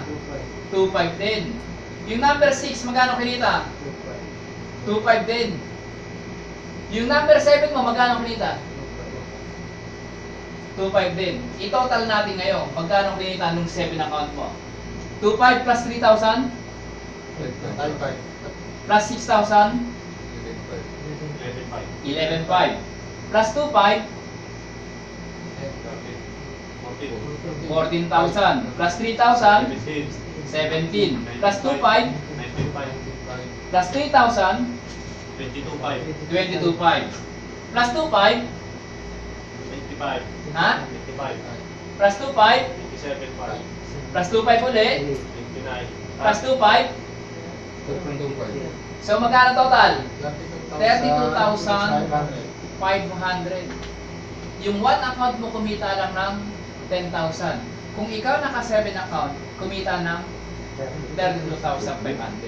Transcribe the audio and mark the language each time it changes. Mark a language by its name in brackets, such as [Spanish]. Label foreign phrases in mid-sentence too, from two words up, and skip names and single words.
[Filipino] 2,500 din. Yung number 6, magkano kinita? 2,500 din. Yung number 7 mo, magkano kinita? 2,500 din. I-total natin ngayon, magkano kinita nung 7 account mo? 2,500 plus 3,000? Plus 6,000? 11,500. Plus 2,500? 14,000. Plus 3,000? 17. Plus 2,500? Plus 3,000? 22,500. Plus 2,500? Ha? Plus 2,500? Plus 2,500 ulit? Plus 2,500? So magkano total? 32,500. Yung [English] one account [Filipino] mo kumita lang ng 10,000. Kung ikaw naka 7 account, kumita ng 32,500.